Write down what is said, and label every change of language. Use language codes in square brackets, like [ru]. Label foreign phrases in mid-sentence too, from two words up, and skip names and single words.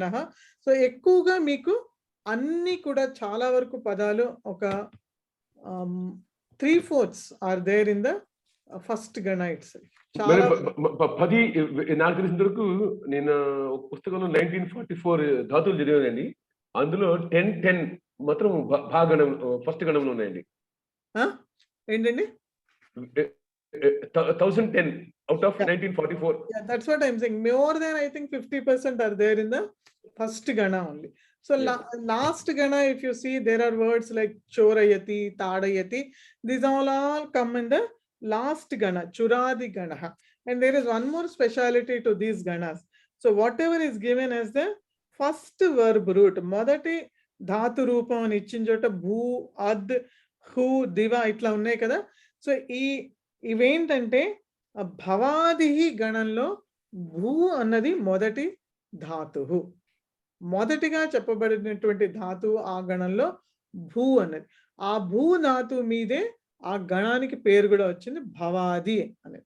[te] సో ఎక్కువగా మీకు అన్ని కూడా చాలా వరకు పదాలు ఒక 3/4 [en] are there in the first gana it's. [te] మరి చాలా 10 నాకు తెలిసిన వరకు నేను ఒక పుస్తకంలో 1944 ధాతువులు చదివానండి. అందులో 10 మాత్రం భాగణం ఫస్ట్ గణంలో ఉన్నాయండి. ఏంటండి? [en] 1010 out of 1944. Yeah, that's what I'm saying. More than I think 50% are there in the first gana only. So last gana, if you see, there are words like chorayati, tadayati. These all come in the last gana, churadi gana. And there is one more speciality to these ganas. So whatever is given as the first verb root, [te] మొదటి ధాతు రూపం అని ఇచ్చినచోట భూ, అద్, హు, దివ ఇట్ల ఉన్నై కదా. So ఇవేంటంటే భవాది గణంలో భూ అన్నది మొదటి ధాతువు. మొదటిగా చెప్పబడినటువంటి ధాతువు ఆ గణంలో భూ అన్నది. ఆ భూ ధాతువు మీదే ఆ గణానికి పేరు కూడా వచ్చింది, భవాది అనేది.